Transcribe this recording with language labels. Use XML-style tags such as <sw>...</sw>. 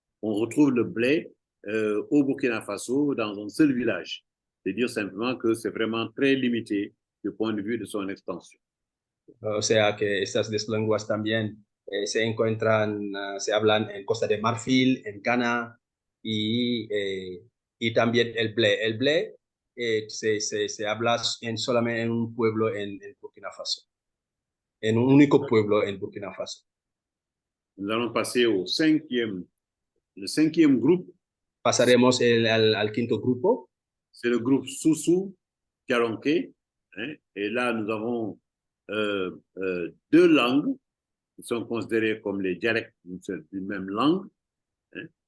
<fr>on retrouve le blé au Burkina Faso dans un seul village. C'est dire simplement que c'est vraiment très limité du point de vue de son extension.</fr> <es>O sea que estas dos lenguas también se encuentran, se hablan en Costa de Marfil, en Ghana y también el blé. El blé se habla solamente en un pueblo en Burkina Faso, en un único pueblo en Burkina Faso.</es> <fr>Nous allons passer le cinquième groupe.</fr> <es>Pasaremos al quinto grupo.</es> <fr>C'est le groupe Soussou Diaronké. Hein, et là, nous avons deux langues qui sont considérées comme les dialectes d'une même langue. Hein.</fr>